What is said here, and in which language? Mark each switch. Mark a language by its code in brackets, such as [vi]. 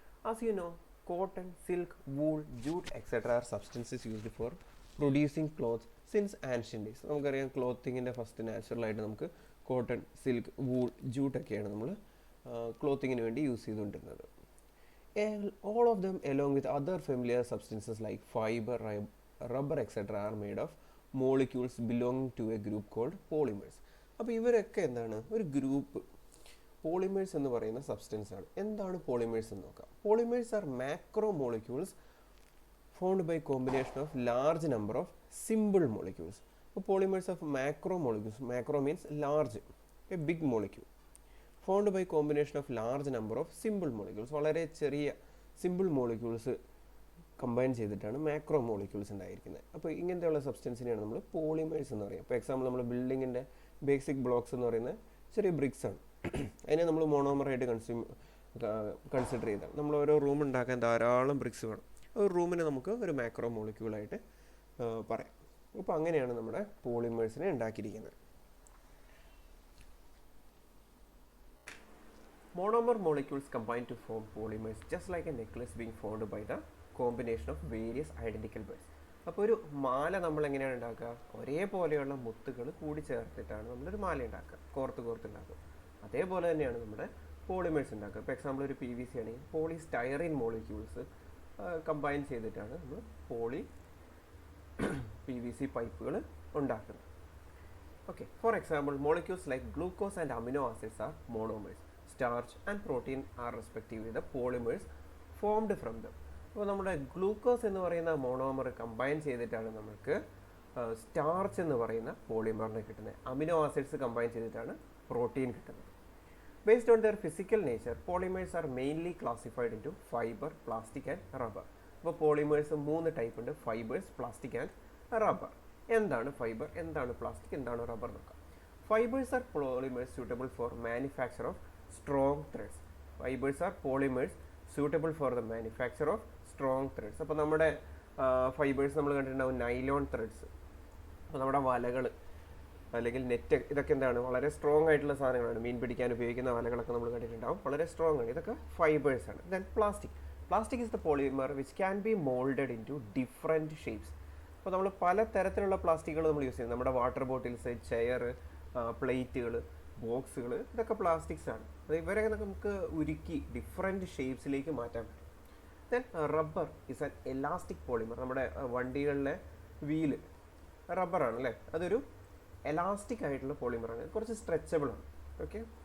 [en] As you know, cotton, silk, wool, jute etcetera are substances used for producing clothes since ancient days. [ml] നമുക്കറിയാം, ക്ലോത്തിങ്ങിൻ്റെ first നാച്ചുറലായിട്ട് നമുക്ക് cotton, silk, wool, ജൂട്ടൊക്കെയാണ് നമ്മൾ ക്ലോത്തിങ്ങിന് വേണ്ടി use ചെയ്തുകൊണ്ടിരുന്നത്. [en] All of them, along with other familiar substances like fiber, rubber etc., are made of molecules belonging to a group called polymers. [ml] അപ്പോൾ ഇവരൊക്കെ എന്താണ്? ഒരു ഗ്രൂപ്പ് പോളിമേഴ്സ് എന്ന് പറയുന്ന സബ്സ്റ്റൻസ് ആണ്. എന്താണ് പോളിമേഴ്സ് എന്ന് നോക്കാം. [en] Polymers are macro molecules formed by combination of large number of simple molecules. അപ്പോൾ polymers of macro molecules, macro means large, a big molecule, formed by combination of large number of simple molecules. [ml] വളരെ ചെറിയ simple molecules combine ചെയ്തിട്ടാണ് macro molecules ഉണ്ടായിരിക്കുന്നത്. അപ്പോൾ ഇങ്ങനത്തെയുള്ള സബ്സ്റ്റൻസിനെയാണ് നമ്മൾ polymers എന്ന് പറയുക. ഇപ്പോൾ എക്സാമ്പിൾ, നമ്മൾ ബിൽഡിങ്ങിൻ്റെ ബേസിക് ബ്ലോക്സ് എന്ന് പറയുന്നത് ചെറിയ ബ്രിക്സ് ആണ്. അതിനെ നമ്മൾ മോണോമറായിട്ട് കൺസിഡർ ചെയ്താൽ, നമ്മൾ ഓരോ റൂം ഉണ്ടാക്കാൻ ധാരാളം ബ്രിക്സ് വേണം. ഒരു റൂമിനെ നമുക്ക് ഒരു മാക്രോ മോളിക്യൂളായിട്ട് പറയാം. അപ്പോൾ അങ്ങനെയാണ് നമ്മുടെ പോളിമേഴ്സിനെ ഉണ്ടാക്കിയിരിക്കുന്നത്. [en] Monomer molecules combine to form polymers, just like a necklace being formed by the combination of various identical beads. [ml] അപ്പോൾ ഒരു മാല നമ്മൾ എങ്ങനെയാണ് ഉണ്ടാക്കുക? ഒരേപോലെയുള്ള മുത്തുകൾ കൂടി ചേർത്തിട്ടാണ് നമ്മളൊരു മാല ഉണ്ടാക്കുക, കോർത്ത് ഉണ്ടാക്കുക. അതേപോലെ തന്നെയാണ് നമ്മുടെ പോളിമേഴ്സ് ഉണ്ടാക്കുക. ഇപ്പോൾ എക്സാമ്പിൾ, ഒരു PVC ആണെങ്കിൽ പോളിസ്റ്റൈറീൻ മോളിക്യൂൾസ് കമ്പൈൻ ചെയ്തിട്ടാണ് നമ്മൾ PVC പൈപ്പുകൾ ഉണ്ടാക്കുന്നത്. [en] Okay, for example, molecules like glucose and amino acids are monomers. Starch and protein are respectively the polymers formed from them. [ml] അപ്പോൾ നമ്മുടെ ഗ്ലൂക്കോസ് എന്ന് പറയുന്ന മോണോമർ കമ്പൈൻ ചെയ്തിട്ടാണ് നമുക്ക് സ്റ്റാർച്ച് എന്ന് പറയുന്ന പോളിമറിനെ കിട്ടുന്നത്. അമിനോ ആസിഡ്സ് കമ്പൈൻ ചെയ്തിട്ടാണ് പ്രോട്ടീൻ കിട്ടുന്നത്. [en] Based on their physical nature, polymers are mainly classified into fibre, plastic and rubber. [ml] അപ്പോൾ പോളിമേഴ്സ് 3 ടൈപ്പ് ഉണ്ട്: ഫൈബേഴ്സ്, പ്ലാസ്റ്റിക് ആൻഡ് റബ്ബർ. എന്താണ് ഫൈബർ, എന്താണ് പ്ലാസ്റ്റിക്, എന്താണ് റബ്ബർ നോക്കാം. [en] Fibres are polymers suitable for manufacture of strong threads. Fibers are polymers suitable for the manufacture of strong threads. [ml] അപ്പോൾ നമ്മുടെ fibres നമ്മൾ കണ്ടിട്ടുണ്ടാവും നൈലോൺ ത്രെഡ്സ്. അപ്പോൾ നമ്മുടെ വലകൾ അല്ലെങ്കിൽ നെറ്റ്, ഇതൊക്കെ എന്താണ്? വളരെ സ്ട്രോങ് ആയിട്ടുള്ള സാധനങ്ങളാണ്. മീൻ പിടിക്കാൻ ഉപയോഗിക്കുന്ന വലകളൊക്കെ നമ്മൾ കണ്ടിട്ടുണ്ടാവും, വളരെ സ്ട്രോങ് ആണ്. ഇതൊക്കെ ഫൈബേഴ്സ് ആണ്. [en] Then plastic. Plastic is the polymer which can be molded into different shapes. [ml] അപ്പോൾ നമ്മൾ പല തരത്തിലുള്ള പ്ലാസ്റ്റിക്കുകൾ നമ്മൾ യൂസ് ചെയ്യുന്നത്. നമ്മുടെ വാട്ടർ ബോട്ടിൽസ്, ചെയർ, പ്ലേറ്റുകൾ, ബോക്സുകൾ, ഇതൊക്കെ പ്ലാസ്റ്റിക്സ് ആണ്. അത് ഇവരെ നമുക്ക് ഉരുക്കി ഡിഫറെൻറ്റ് ഷേപ്സിലേക്ക് മാറ്റാൻ പറ്റും. [en] Then rubber is an elastic polymer. [ml] നമ്മുടെ വണ്ടികളിലെ വീല് റബ്ബറാണ് അല്ലേ, അതൊരു എലാസ്റ്റിക് ആയിട്ടുള്ള പോളിമറാണ്, കുറച്ച് സ്ട്രെച്ചബിൾ ആണ്. ഓക്കെ.